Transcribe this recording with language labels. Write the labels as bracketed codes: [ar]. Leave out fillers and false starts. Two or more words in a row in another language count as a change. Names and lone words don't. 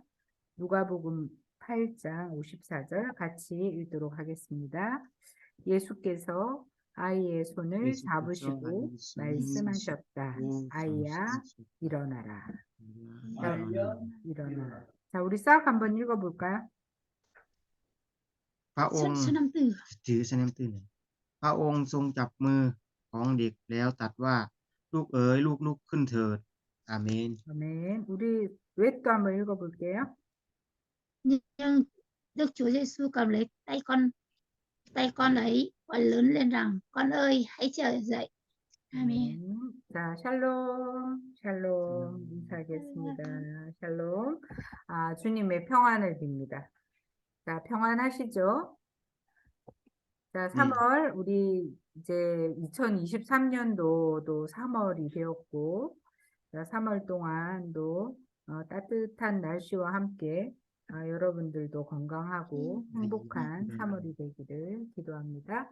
[ko] 누가복음 8장 54절 같이 읽도록 하겠습니다. 예수께서 아이의 손을 예수께서 잡으시고 아이의 손을 말씀하셨다. 잡고 아이야, 일어나라. 자, 일어나라. 일어나라. 자, 우리 싹 한번 읽어볼까요? [th] พระองค์ถือสนามตื่นพระองค์ทรงจับมือของเด็กแล้วตรัสว่าลูกเอ๋ยลูกลุกขึ้นเถิดอาเมน [ko] 아멘. 우리 웹도 한번 읽어볼게요. [vi] Nhưng Đức Chúa Giêsu cầm lấy tay con ấy và lớn lên rằng con ơi hãy trở dậy. [ko] 아멘. 자, 샬롬, 샬롬 인사하겠습니다. 샬롬. 아, 주님의 평안을 빕니다. 자, 평안하시죠? 자, 3월, 우리 이제 2023년도도 3월이 되었고, 자, 3월 동안도 따뜻한 날씨와 함께 여러분들도 건강하고 행복한 3월이 되기를 기도합니다.